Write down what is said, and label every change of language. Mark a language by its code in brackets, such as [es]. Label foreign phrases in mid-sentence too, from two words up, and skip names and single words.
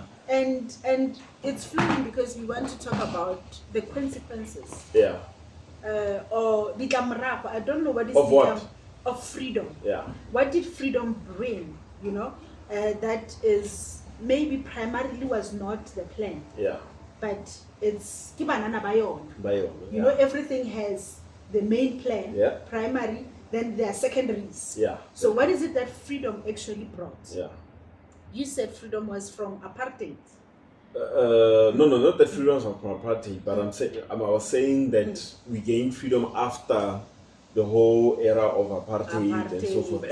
[en] And it's flowing because we want to talk about the consequences Yeah. or ditlamorao. I don't know what is Of what? of freedom. Yeah. What did freedom bring? You know, that is maybe primarily was not the plan, Yeah. but it's [tn] ke banana ba yona. [en] Bio. You know, everything has the main plan, Yeah. primary, then there are secondaries. Yeah. So what is it that freedom actually brought? Yeah. You said freedom was from apartheid. No, not that freedom was from apartheid, but I was saying that we gained freedom after the whole era of apartheid and so forth.